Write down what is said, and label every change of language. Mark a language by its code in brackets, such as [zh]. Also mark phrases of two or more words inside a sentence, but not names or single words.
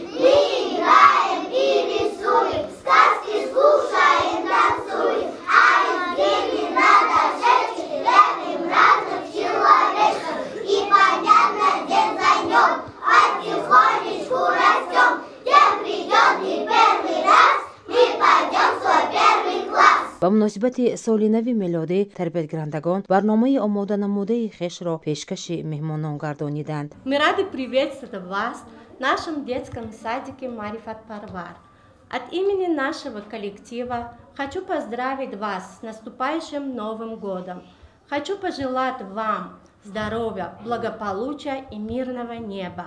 [ru] Мы играем и рисуем, сказки слушаем, танцуем. А из глины надо жечь, лепим разных человечков. И понятно, день за днем, потихонечку растем. День придет не первый раз, мы пойдем в свой первый класс. [tg] ба муносибати соли нави милодӣ тарбиятгирандагон барномаи омода намудаи хешро пешкаши меҳмонон гардониданд. [ru] Мы рады приветствовать вас в нашем детском садике Марифат Парвар. От имени нашего коллектива хочу поздравить вас с наступающим Новым годом. Хочу пожелать вам здоровья, благополучия и мирного неба.